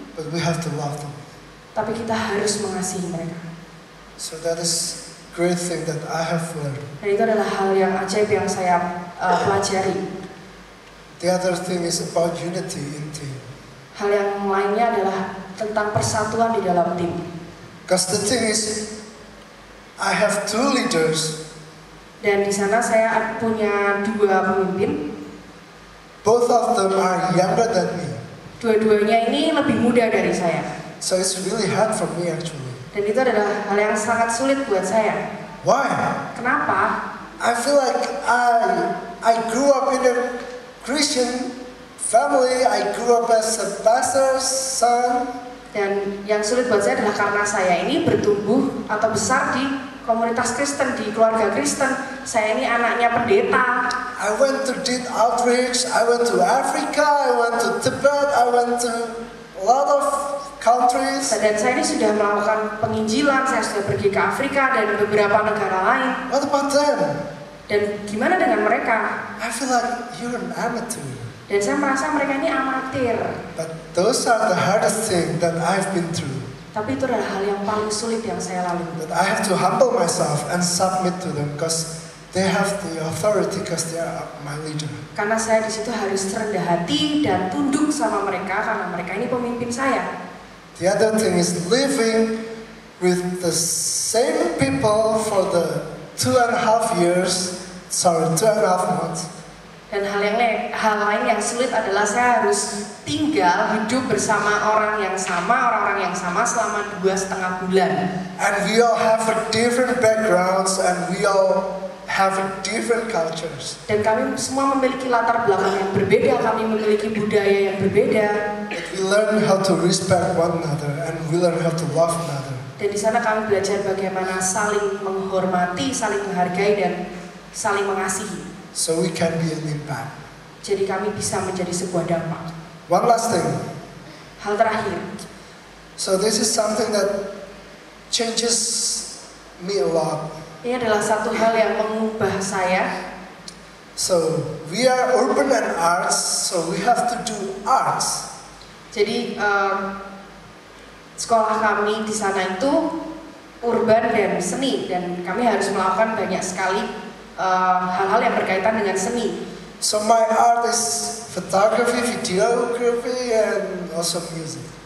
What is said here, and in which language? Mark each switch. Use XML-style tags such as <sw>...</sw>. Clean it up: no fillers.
<en>But we have to love them.</en> <id>Tapi kita harus mengasihi mereka.</id> <en>So that is great thing that I have learned.</en> <id>Dan itu adalah hal yang ajaib yang saya pelajari.</id> <en>The other thing is about unity in team.</en> <id>Hal yang lainnya adalah tentang persatuan di dalam tim.</id> <en>Because the thing is, I have two leaders.</en> <id>Dan di sana saya punya dua pemimpin.</id> <en>Both of them are younger than me.</en> <id>Dua-duanya ini lebih muda dari saya.</id> <en>So it's really hard for me actually.</en> <id>Dan itu adalah hal yang sangat sulit buat saya.</id> <en>Why?</en> <id>Kenapa?</id> <en>I feel like I grew up in a Christian family. I grew up as a pastor's son.</en> <id>Dan yang sulit buat saya adalah karena saya ini bertumbuh atau besar di komunitas Kristen, di keluarga Kristen. Saya ini anaknya pendeta.</id> <en>I went to did outreach. I went to Africa. I went to Tibet. I went to a lot of countries.</en> <id>Dan saya ini sudah melakukan penginjilan. Saya sudah pergi ke Afrika dan beberapa negara lain.</id> <en>What about them?</en> <id>Dan gimana dengan mereka?</id> <en>I feel like you're an amateur.</en> <id>Dan saya merasa mereka ini amatir.</id> <en>But those are the hardest thing that I've been through.</en> <id>Tapi itu adalah hal yang paling sulit yang saya lalui.</id> <en>That I have to humble myself and submit to them because they have the authority because they are my leader.</en> <id>Karena saya di situ harus rendah hati dan tunduk sama mereka karena mereka ini pemimpin saya.</id> <en>The other thing is living with the same people for the 2.5 months.</en> <id>Dan hal lain yang sulit adalah saya harus tinggal hidup bersama orang-orang yang sama selama 2,5 bulan.</id> <en>And we all have a different backgrounds and we all have a different cultures.</en> <id>Dan kami semua memiliki latar belakang yang berbeda, kami memiliki budaya yang berbeda.</id> <en>But we learn how to respect one another and we learn how to love another.</en> <id>Dan di sana kami belajar bagaimana saling menghormati, saling menghargai dan saling mengasihi.</id> <en>So we can be an impact.</en> <id>Jadi kami bisa menjadi sebuah dampak.</id> <en>One last thing.</en> <id>Hal terakhir.</id> <en>So this is something that changes me a lot.</en> <id>Ini adalah satu hal yang mengubah saya.</id> <en>So we are urban and arts, so we have to do arts.</en> <id>Jadi sekolah kami di sana itu urban dan seni dan kami harus melakukan banyak sekali hal-hal yang berkaitan dengan seni.</id> <en>So my art is photography, videography, and also music.</en>